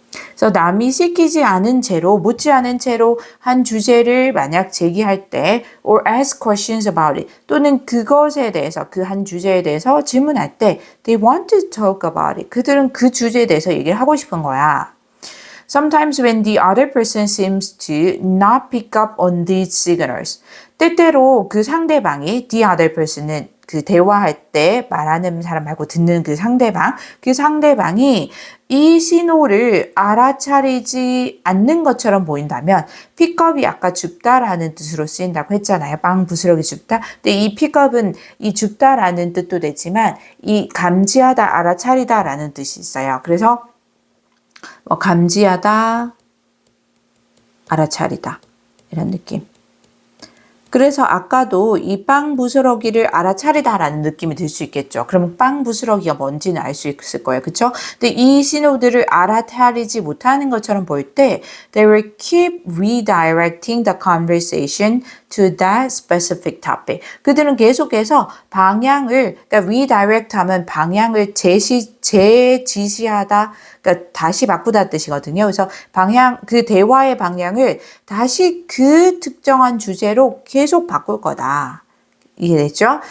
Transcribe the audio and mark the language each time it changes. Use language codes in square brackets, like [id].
[ko] 그래서 남이 시키지 않은 채로, 묻지 않은 채로 한 주제를 만약 제기할 때 [en] or ask questions about it [ko] 또는 그것에 대해서, 그 한 주제에 대해서 질문할 때 [en] they want to talk about it. [ko] 그들은 그 주제에 대해서 얘기를 하고 싶은 거야. [en] Sometimes when the other person seems to not pick up on these signals. [ko] 때때로 그 상대방이, [en] the other person [ko] 은 그 대화할 때 말하는 사람 말고 듣는 그 상대방이 이 신호를 알아차리지 않는 것처럼 보인다면 픽업이 아까 줍다라는 뜻으로 쓰인다고 했잖아요. 빵 부스러기 줍다. 근데 이 픽업은 이 줍다라는 뜻도 되지만 이 감지하다, 알아차리다라는 뜻이 있어요. 그래서 감지하다, 알아차리다 이런 느낌. 그래서 아까도 이 빵 부스러기를 알아차리다라는 느낌이 들 수 있겠죠. 그러면 빵 부스러기가 뭔지는 알 수 있을 거예요. 그렇죠? 근데 이 신호들을 알아차리지 못하는 것처럼 보일 때 [en] they will keep redirecting the conversation to that specific topic. [ko] 그들은 계속해서 방향을, 그러니까 redirect 하면 방향을 재지시하다, 그러니까 다시 바꾸다 뜻이거든요. 그래서 그 대화의 방향을 다시 그 특정한 주제로 계속 바꿀 거다. 이해됐죠?